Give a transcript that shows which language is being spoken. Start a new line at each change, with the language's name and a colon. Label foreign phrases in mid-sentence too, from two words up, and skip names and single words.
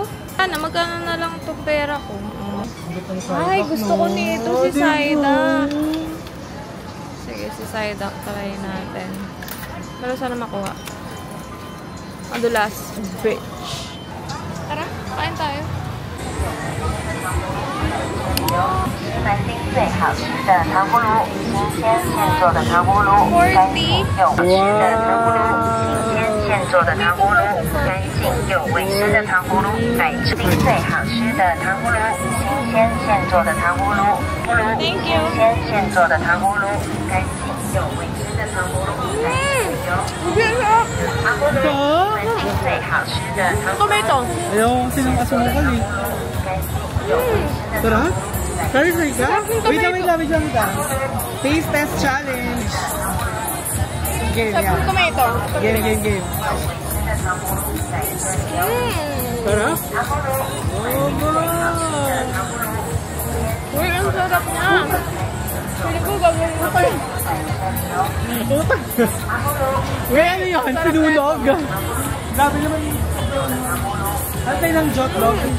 Filipino: Sana, magkano na lang itong pera ko. Ay, gusto ko nito si Psyduck. Sige, si Psyduck try natin. Pero sana makuha. Madulas. Bridge. Tara, kain tayo.
Chinese: 最好吃的糖葫芦，新鲜现做的糖葫芦，干净又好吃的糖葫芦，新鲜现做的糖葫芦，干净又卫生的糖葫芦，奶制最好吃的糖葫芦，新鲜现做的糖葫芦，新鲜现做的糖葫芦，干净又卫生的糖葫芦，奶制糖葫芦，最好吃的糖葫芦。
Filipino: Ayaw kasi ng asukal eh. Sarap? Satisfied ka? Wait lang ka.
English: Taste test challenge. Game, yeah. Game.
Filipino: Sarap? Oh, Uy, ang sarap niya. Pili ko gagawin ko pa yun. Uy, ano yun? Sinunog. Grabe naman yun. Ano tayo ng jotlog?